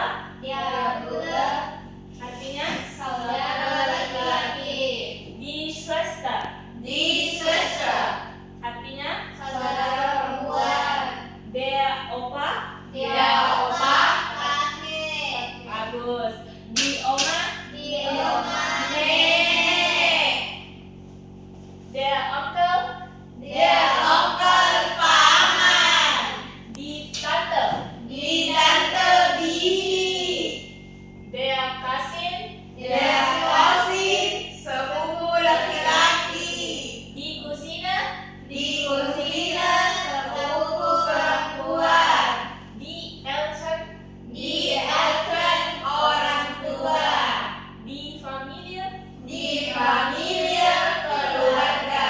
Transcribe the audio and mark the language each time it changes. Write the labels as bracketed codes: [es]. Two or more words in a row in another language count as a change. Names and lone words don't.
[de] Der Bruder. [id] Artinya? Saudara laki-laki. [de] Die Schwester. Die Schwester. [id] Artinya? Saudara perempuan. [de] Der Opa. Der Opa. [id] Kakek. Bagus. [de] Die Oma. Die Oma. Nenek. Der Onkel. Der Onkel paman. Die Tante. Die Tante bibi. Der Cousin. Der Cousin. [id] Sepupu laki-laki. [de] Die Cousine. Die Cousine. [id] Sepupu perempuan. [de] Die Eltern. Die Eltern [id] orang tua. [de] Die Familie. Die Familie keluarga.